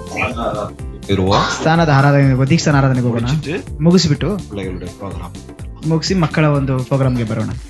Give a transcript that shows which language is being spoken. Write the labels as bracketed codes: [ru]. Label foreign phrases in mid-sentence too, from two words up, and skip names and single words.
[kn] ಇರುವ ಸ್ಥಾನದ ಆರಾಧನೆ ದೀಕ್ಷಾನ ಆರಾಧನೆಗೆ ಹೋಗೋಣ. [ta] முடிச்சிட்டு [kn] ಮುಗಿಸ್ಬಿಟ್ಟು [ta] பிள்ளைகளுடைய ப்ரோக்ராம் [kn] ಮುಗಿಸಿ ಮಕ್ಕಳ ಒಂದು ಪ್ರೋಗ್ರಾಮ್ಗೆ ಬರೋಣ.